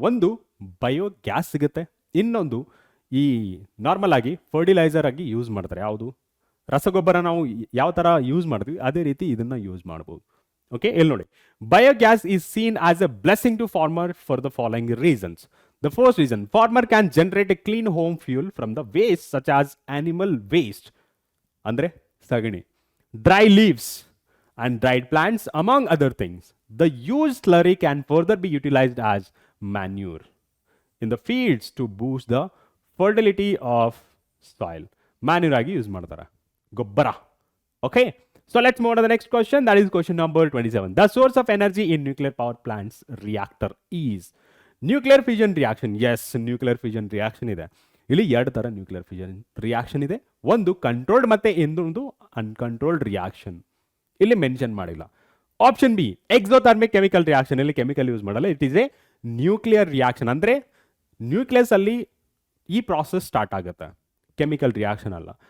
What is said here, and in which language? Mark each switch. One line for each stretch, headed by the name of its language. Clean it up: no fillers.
Kannada: ಒಂದು, ಬಯೋಗ್ಯಾಸ್ ಸಿಗುತ್ತೆ. ಇನ್ನೊಂದು, ಈ ನಾರ್ಮಲ್ ಆಗಿ ಫರ್ಟಿಲೈಸರ್ ಆಗಿ ಯೂಸ್ ಮಾಡ್ತಾರೆ. ಯಾವುದು, ರಸಗೊಬ್ಬರ ನಾವು ಯಾವ ಥರ ಯೂಸ್ ಮಾಡ್ತೀವಿ ಅದೇ ರೀತಿ ಇದನ್ನು ಯೂಸ್ ಮಾಡ್ಬೋದು.
English: okay,
Kannada: ಇಲ್ಲಿ ನೋಡಿ,
English: Biogas is seen as a blessing to farmer for the following reasons. The first reason, farmer can generate a clean home fuel from the waste such as animal waste,
Kannada: andre sagani,
English: dry leaves and dried plants among other things. The used slurry can further be utilized as manure in the fields to boost the fertility of soil.
Kannada: Manure agi use ಮಾಡ್ತಾರೆ, ಗೊಬ್ಬರ.
English: Okay, so let's move on to the next question, that is question number 27. The source of energy in nuclear power plants reactor is nuclear fusion reaction.
Kannada: S, nuclear fusion reaction ಇದೆ. ಇಲ್ಲಿ ಎರಡು ಥರ nuclear fusion reaction ಇದೆ. ಒಂದು controlled ಮತ್ತೆ ಇನ್ನೊಂದು uncontrolled reaction. ಇಲ್ಲಿ mention ಮಾಡಿಲ್ಲ. Option B, exothermic chemical reaction. ಇಲ್ಲಿ ಕೆಮಿಕಲ್ ಯೂಸ್ ಮಾಡಲ್ಲ,
English: It is a nuclear reaction.
Kannada: ಅಂದರೆ ನ್ಯೂಕ್ಲಿಯಸ್ ಅಲ್ಲಿ ಈ ಪ್ರಾಸೆಸ್ ಸ್ಟಾರ್ಟ್ ಆಗುತ್ತೆ, ಕೆಮಿಕಲ್ ರಿಯಾಕ್ಷನ್ ಅಲ್ಲ.